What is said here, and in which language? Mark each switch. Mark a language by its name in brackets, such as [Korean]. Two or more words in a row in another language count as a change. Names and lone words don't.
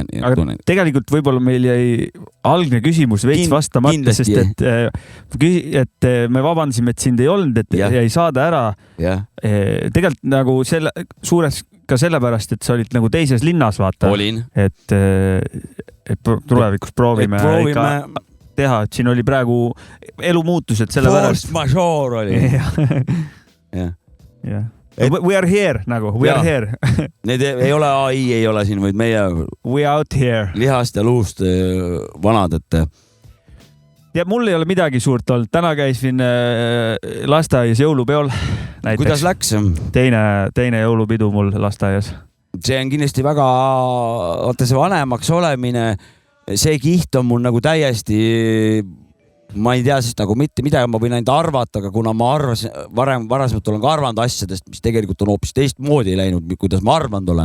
[Estonian] Tegelikult võib-olla meil jäi algne küsimus veits vastamata, sest et me vabandasime, et sind ei olnud, et jäi saada ära. Tegelikult nagu suures ka sellepärast, et sa olid nagu teises linnas, vaata. Olin. Et tulevikus proovime ikka teha, et siin oli praegu elumuutused selle pärast. [French] Force majeure [Estonian] oli. [English] We are here nagu, we are here. [Estonian] Need ei ole AI, ei ole siin, vaid meie [English] we out here. [Estonian] Lihast ja luust vanad, et ja mul ei ole midagi suurt olnud. Täna käisin lasteaias jõulupeol. näiteks. Kuidas läks? Teine jõulupidu mul lasteaias. See on kindlasti väga, vaata see vanemaks olemine, see kiht on mul nagu täiesti, ma ei tea siis nagu mitte midagi, ma võin ainult arvata, aga kuna ma arvasin, varasemalt olen ka arvanud asjadest, mis tegelikult on hoopis teistmoodi läinud, kuidas ma arvanud olen.